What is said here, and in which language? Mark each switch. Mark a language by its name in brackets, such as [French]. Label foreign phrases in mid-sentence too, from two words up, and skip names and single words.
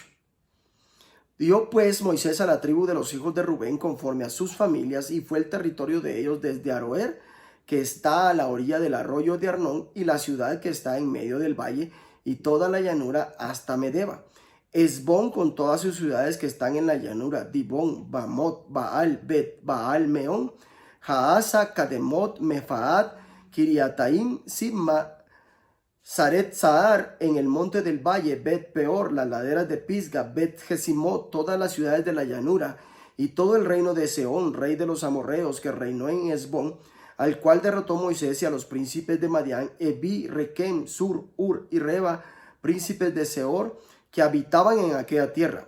[Spanish] Dio pues Moisés a la tribu de los hijos de Rubén conforme a sus familias, y fue el territorio de ellos desde Aroer, que está a la orilla del arroyo de Arnón, y la ciudad que está en medio del valle, y toda la llanura hasta Medeba. Hesbón con todas sus ciudades que están en la llanura, Dibón, Bamot, Baal, Bet, Baal, Meón, Jaasa, Kademot, Mefaat, Kiriataim, Sibma, Saret Zahar, en el monte del valle, Bet Peor, las laderas de Pisga, Bet Jesimot, todas las ciudades de la llanura, y todo el reino de Sehón, rey de los amorreos, que reinó en Hesbón, al cual derrotó Moisés, y a los príncipes de Madián, Evi, Requem, Sur, Ur y Reba, príncipes de Seor, que habitaban en aquella tierra.